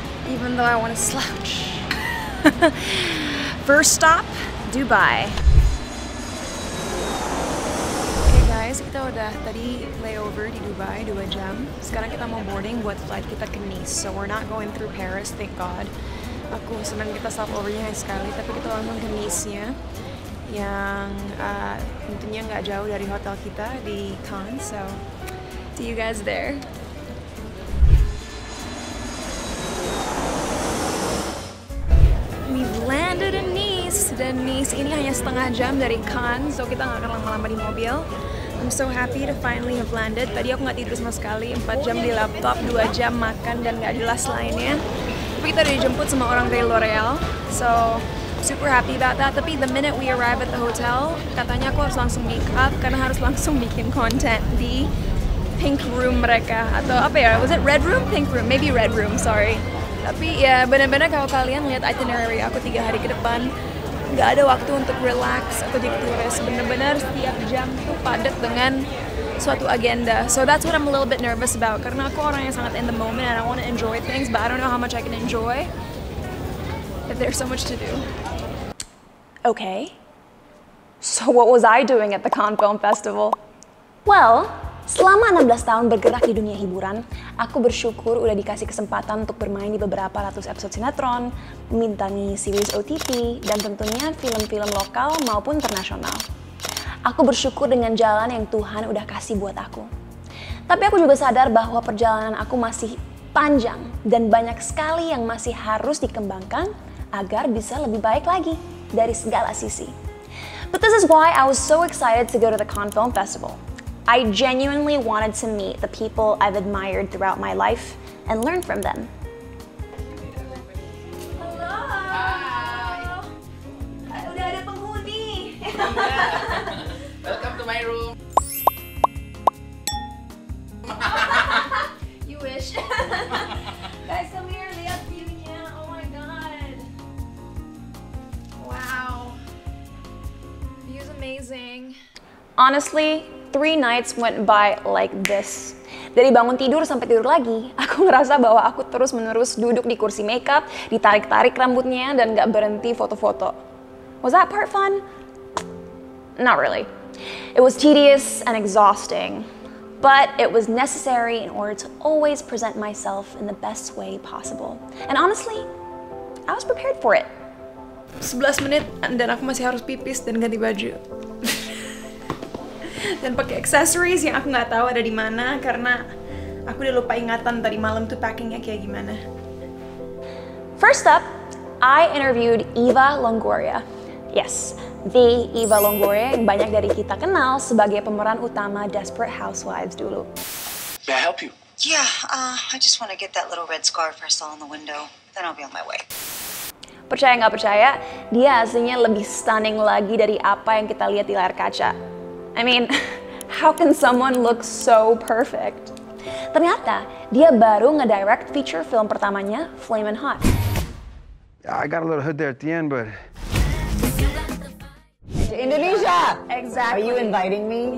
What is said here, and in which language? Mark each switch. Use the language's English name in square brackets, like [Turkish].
[English] Even though I want to slouch. First stop, Dubai. [Indonesian] Guys, kita udah tadi layover di Dubai 2 jam. Sekarang kita mau boarding buat flight kita ke Nice. [English] So we're not going through Paris, thank God. [Indonesian] Aku senang kita stopovernya sekali, tapi kita langsung ke Nice-nya yang tentunya nggak jauh dari hotel kita di Cannes. [English] So see you guys there. We've landed in Nice, [Indonesian] dan Nice ini hanya setengah jam dari Cannes, so kita nggak akan lama-lama di mobil. [English] I'm so happy to finally have landed. [Indonesian] Tadi aku nggak tidur sama sekali, 4 jam di laptop, 2 jam makan dan nggak jelas lainnya. Tapi kita udah dijemput sama orang dari L'Oreal, [English] so super happy about that. [Indonesian] Tapi [English] the minute we arrive at the hotel, [Indonesian] katanya aku harus langsung make up karena harus langsung bikin konten di pink room mereka, atau apa ya? [English] Was it red room? Pink room? Maybe red room. Sorry. [Indonesian] Tapi ya benar-benar kalau kalian lihat itinerary aku 3 hari ke depan, nggak ada waktu untuk relax atau jadi turis. Bener-bener setiap jam tuh padat dengan suatu agenda. [English] So that's what I'm a little bit nervous about. [Indonesian] Karena aku orang yang sangat [English] in the moment and I want to enjoy things, but I don't know how much I can enjoy if there's so much to do. Okay. So what was I doing at the Cannes Film Festival? [Indonesian] Well, selama 16 tahun bergerak di dunia hiburan, aku bersyukur udah dikasih kesempatan untuk bermain di beberapa ratus episode sinetron, membintangi series OTT, dan tentunya film-film lokal maupun internasional. Aku bersyukur dengan jalan yang Tuhan udah kasih buat aku. Tapi aku juga sadar bahwa perjalanan aku masih panjang dan banyak sekali yang masih harus dikembangkan agar bisa lebih baik lagi dari segala sisi. [English] But this is why I was so excited to go to the Cannes Film Festival. I genuinely wanted to meet the people I've admired throughout my life and learn from them. Hello. Hi. [Indonesian] Udah ada penghuni. [English] Welcome to my room. You wish. Guys, come here. [Indonesian] Lihat view-nya. [English] Oh my god. Wow. View's amazing. Honestly, 3 nights went by like this. [Indonesian] Dari bangun tidur sampai tidur lagi, aku ngerasa bahwa aku terus-menerus duduk di kursi makeup, ditarik-tarik rambutnya, dan gak berhenti foto-foto. [English] Was that part fun? Not really. It was tedious and exhausting, but it was necessary in order to always present myself in the best way possible. And honestly, I was prepared for it. [Indonesian] 11 menit dan aku masih harus pipis dan ganti baju. dan pakai accessories yang aku nggak tahu ada di mana karena aku udah lupa ingatan tadi malam tuh packingnya kayak gimana. [English] First up, I interviewed Eva Longoria. [Indonesian] Yes, the Eva Longoria yang banyak dari kita kenal sebagai pemeran utama Desperate Housewives dulu. [English] May I help you? Yeah, I just want to get that little red scarf I saw in the window. Then I'll be on my way. [Indonesian] Percaya nggak percaya, dia aslinya lebih stunning lagi dari apa yang kita lihat di layar kaca. [English] I mean, how can someone look so perfect? [Indonesian] Ternyata, dia baru ngedirect feature film pertamanya, Flamin' Hot. [English] I got a little hood there at the end, but... To Indonesia! Exactly. Are you inviting me?